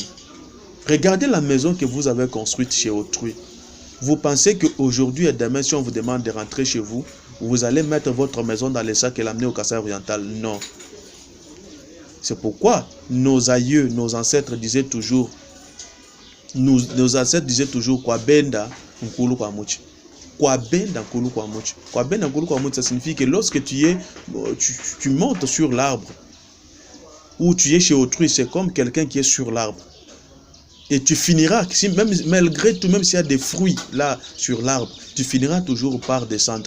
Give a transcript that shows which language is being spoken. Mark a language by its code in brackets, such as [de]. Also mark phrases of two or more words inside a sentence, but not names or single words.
[fr] Regardez la maison que vous avez construite chez autrui. Vous pensez qu'aujourd'hui et demain, si on vous demande de rentrer chez vous, vous allez mettre votre maison dans les sacs et l'amener au Kasaï oriental? Non. C'est pourquoi nos aïeux, nos ancêtres disaient toujours, quoi [lua] benda, nkulu kwa muchi. [fr] Ça signifie que lorsque tu montes sur l'arbre, ou tu es chez autrui, c'est comme quelqu'un qui est sur l'arbre. Et tu finiras, malgré tout, même s'il y a des fruits là sur l'arbre, tu finiras toujours par descendre.